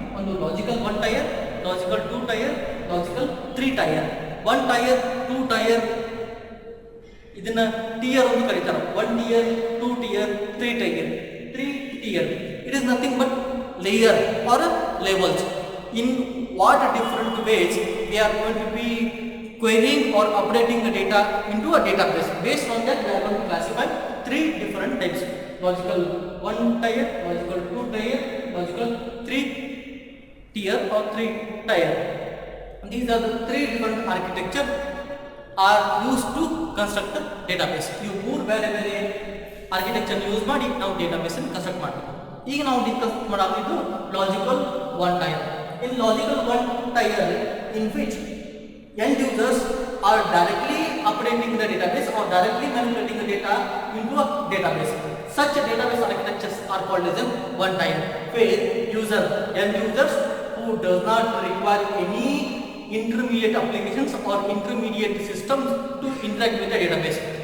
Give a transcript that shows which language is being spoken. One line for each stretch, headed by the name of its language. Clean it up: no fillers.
English: ಒಂದು logical one tier, logical two tier, logical three tier.
Kannada: One tyre, two tyre ಇದನ್ನ tear ಅಂತ ಕರೀತಾರೆ.
English: One tier, two tier, three tier. Three tier it is nothing but layer or levels. In what different ways we are going to be querying or updating the data into a database. Based on that, we are going to classify three different types: logical one tier, logical two tier, logical three tier or three tier. These are the three different architecture are used to construct the database.
Kannada: You ಮೂರು ಬೇರೆ ಬೇರೆ architecture use ಮಾಡಿ ನಾವು database ಅನ್ನು construct ಮಾಡ್ತೀವಿ. ಈಗ ನಾವು discuss ಮಾಡೋದು logical one tyre.
English: In logical one tier in which end users are directly updating the database or directly manipulating the data into a database. Such database architectures are called as one tier, where end users who does not require any intermediate applications or intermediate systems to interact with the database.